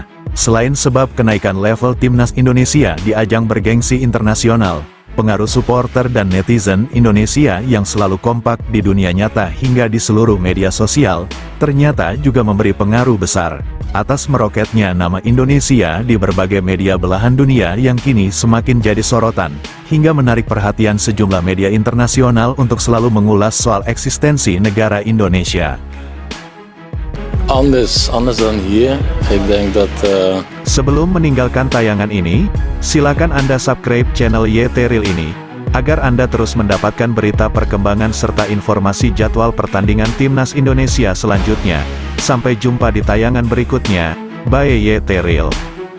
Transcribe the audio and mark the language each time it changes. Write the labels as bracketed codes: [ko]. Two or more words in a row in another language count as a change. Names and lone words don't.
[id] Selain sebab kenaikan level timnas Indonesia di ajang bergengsi internasional, pengaruh supporter dan netizen Indonesia yang selalu kompak di dunia nyata hingga di seluruh media sosial, ternyata juga memberi pengaruh besar atas meroketnya nama Indonesia di berbagai media belahan dunia yang kini semakin jadi sorotan, hingga menarik perhatian sejumlah media internasional untuk selalu mengulas soal eksistensi negara Indonesia. [nl] Anders dan hier. Ik denk dat [id] Sebelum meninggalkan tayangan ini, silakan Anda [en] subscribe channel [id] YT Real ini, agar Anda terus mendapatkan berita perkembangan serta informasi jadwal pertandingan Timnas Indonesia selanjutnya. Sampai jumpa di tayangan berikutnya. Bye YT Real.